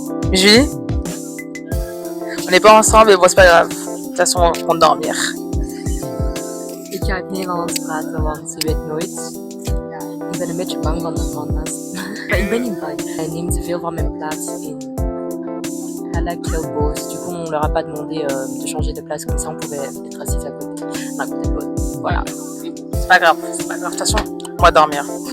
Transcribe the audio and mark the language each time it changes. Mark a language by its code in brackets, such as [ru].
[fr] Julie, on n'est pas ensemble, mais bon, c'est pas grave. De toute façon, on compte dormir. [nl] Ik ga het Nederlands praten, want je weet nooit. Ik ben een beetje bang van de panda's. Maar ik ben niet bang. Hij neemt te veel van mijn plaats in. [fr] Elle a [nl] heel boos. [fr] Du coup, on leur a pas demandé de changer de place, comme ça on pouvait être assis à côté de l'autre. Voilà. C'est pas grave, c'est pas grave. De toute façon, on va dormir.